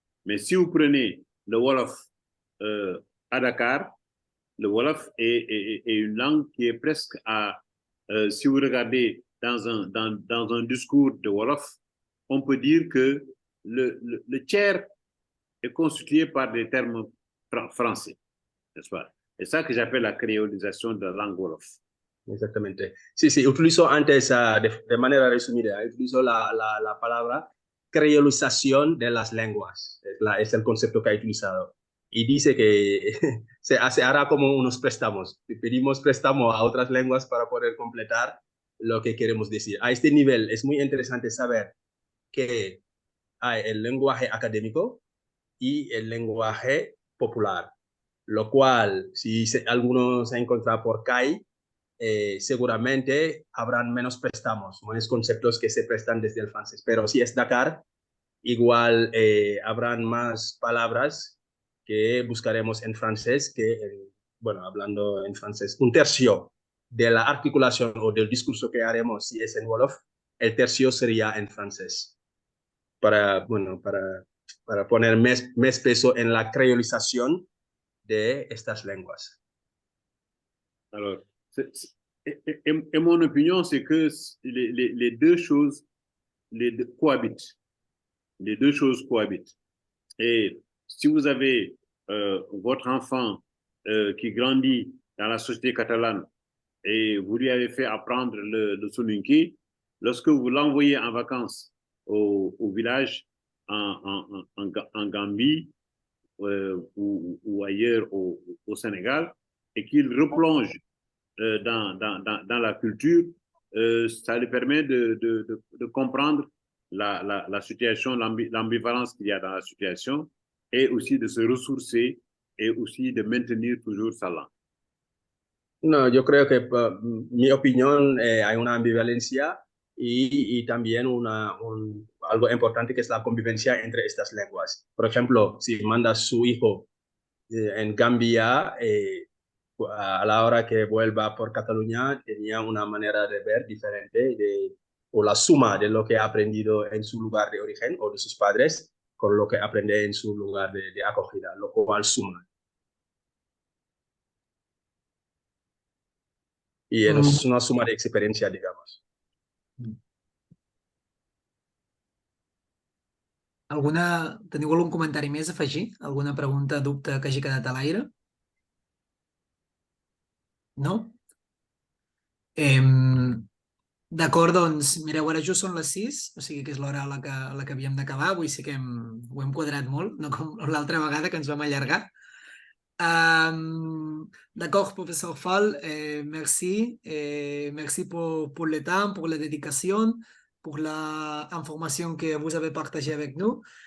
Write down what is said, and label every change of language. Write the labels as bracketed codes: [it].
[fr] Mais si vous prenez le Wolof à Dakar, le Wolof est une langue qui est presque si vous regardez dans un discours de Wolof, on peut dire que le tiers est constitué par des termes français, n'est-ce pas? C'est ça que j'appelle la créolisation de la langue Wolof. [es] Exactamente. Sí, utilizo antes, de manera resumida, utilizo la palabra creolización de las lenguas. Es el concepto que ha utilizado. Y dice que se hará como unos préstamos. Pedimos préstamo a otras lenguas para poder completar lo que queremos decir. A este nivel es muy interesante saber que hay el lenguaje académico y el lenguaje popular, lo cual, si alguno se encuentra por CAI, seguramente habrán menos préstamos, menos conceptos que se prestan desde el francés. Pero si es Dakar, igual habrán más palabras que buscaremos en francés bueno, hablando en francés, un tercio de la articulación o del discurso que haremos, si es en Wolof, el tercio sería en francés. Para poner más peso en la creolización de estas lenguas. Alors, et mon opinion, c'est que les deux choses cohabitent. les deux choses cohabitent. Et si vous avez votre enfant qui grandit dans la société catalane et vous lui avez fait apprendre le soninké, lorsque vous l'envoyez en vacances au village en Gambie ou ailleurs au Sénégal, et qu'il replonge dans la culture, ça lui permet de comprendre la situation, l'ambivalence qu'il y a dans la situation, et aussi de se ressourcer et aussi de maintenir toujours sa langue. No, yo creo que mi opinión, hay una ambivalencia y también algo importante que es la convivencia entre estas lenguas. Por ejemplo, si manda a su hijo en Gambia, a la hora que vuelva por Cataluña, tenía una manera de ver diferente o la suma de lo que ha aprendido en su lugar de origen o de sus padres con lo que aprende en su lugar de acogida, lo cual suma. Y es una suma de experiencia, digamos. [ca] Teniu algun comentari més a afegir? Alguna pregunta, dubte que hagi quedat a l'aire? No? D'acord, doncs, mireu, ara just són les 6, o sigui que és l'hora a la que havíem d'acabar. Avui sí que ho hem quadrat molt, no com l'altra vegada que ens vam allargar. [fr] D'accord, professeur Fall, merci. Merci pour le temps, pour la dédication, pour l'information que vous avez partagée avec nous.